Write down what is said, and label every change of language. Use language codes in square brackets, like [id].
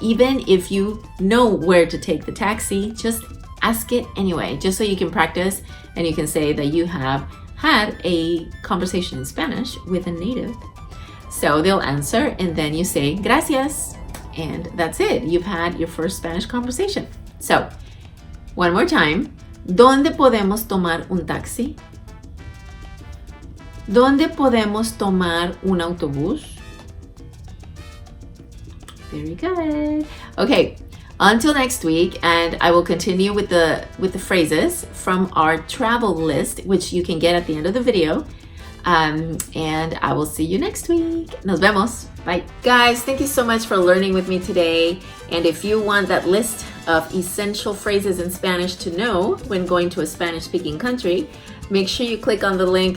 [en] Even if you know where to take the taxi, just ask it anyway, just so you can practice and you can say that you have had a conversation in Spanish with a native. So they'll answer and then you say, gracias. And that's it. You've had your first Spanish conversation. So, one more time. [es] ¿Dónde podemos tomar un taxi? ¿Dónde podemos tomar un autobús? [en] Very good. Okay, until next week, and I will continue with the phrases from our travel list, which you can get at the end of the video. And I will see you next week. [es] Nos vemos. [en] Bye. Guys, thank you so much for learning with me today. And if you want that list of essential phrases in Spanish to know when going to a Spanish-speaking country, make sure you click on the link.